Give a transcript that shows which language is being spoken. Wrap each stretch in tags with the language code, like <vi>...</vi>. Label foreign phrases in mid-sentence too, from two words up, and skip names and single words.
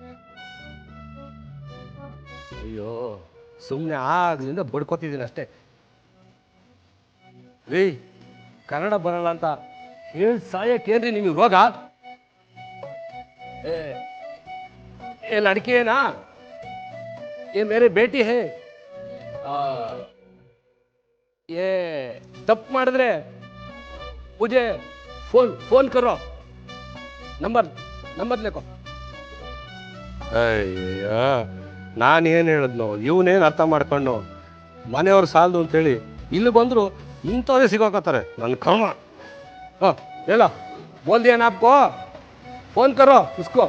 <kn>ಅಯ್ಯೋ ಸುಮ್ಮನೆ ಆಗ್ಲಿಂದ ಬಡ್ಕೋತಿದ್ದೀನಿ ಅಷ್ಟೇ. ರೀ ಕನ್ನಡ ಬರಲ್ಲ ಅಂತ ಹೇಳಿ ಸಾಯಕ್ಕೇನ್ರಿ ನಿಮಗೆ ರೋಗ? ಏ ಲಡ್ಕಿ ಏನಾ?</kn> <hi>ये मेरे बेटी है. ये तप ಮಾಡಿದ್ರೆ मुझे फोन करो. नंबर लेको.</hi> <kn>ಅಯ್ಯ ನಾನೇನು ಹೇಳಿದ್ನು, ಇವನೇನು ಅರ್ಥ ಮಾಡ್ಕೊಂಡು ಮನೆಯವ್ರು ಸಾಲದು ಅಂತೇಳಿ ಇಲ್ಲಿ ಬಂದರು ಇಂಥವೇ ಸಿಗೋಕತ್ತಾರೆ. ನನ್ನ ಕರ್ಮ. ಹಾಂ ಹೇಳ</kn> <hi>बोल दिया नापको, फोन करो उसको.</hi>